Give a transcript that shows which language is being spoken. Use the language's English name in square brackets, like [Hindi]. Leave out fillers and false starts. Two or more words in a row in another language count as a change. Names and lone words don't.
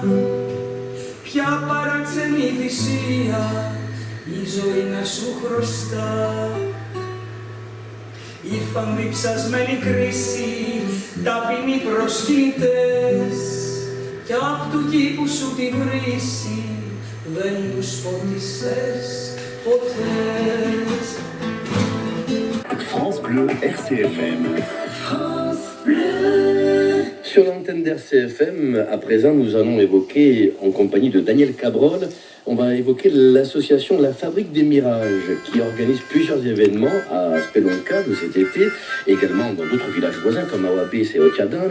[Greek] Ποια παράξενη θυσία η ζωή να σου χρωστά? Ήρθαν διψασμένη κρίση ταπεινοί προσκυνητές κι απ' του κήπου σου τη βρύση δεν τους ποτισές ποτέ. [French] France Bleu RCFM. Sur l'antenne d'RCFM, à présent, nous allons évoquer, en compagnie de Daniel Cabrol, on va évoquer l'association La Fabrique des Mirages, qui organise plusieurs événements à Spelonka de cet été, également dans d'autres villages voisins comme Awabis et Otiadin.